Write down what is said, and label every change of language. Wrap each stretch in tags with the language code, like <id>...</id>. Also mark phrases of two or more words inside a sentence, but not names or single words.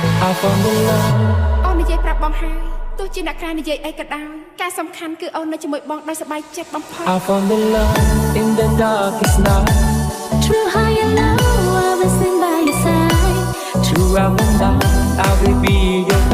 <en>I found the love</en> <km>អូននិយាយប្រាប់បងហើយទោះជាអ្នកក្រៅនិយាយអីក៏ដោយការសំខាន់គឺអូននៅជាមួយបងដោយសប្បាយចិត្តបំផុត</km> <en>I found the love in the darkest night True high and low, I will stand by your side. True up and down I will be your</en>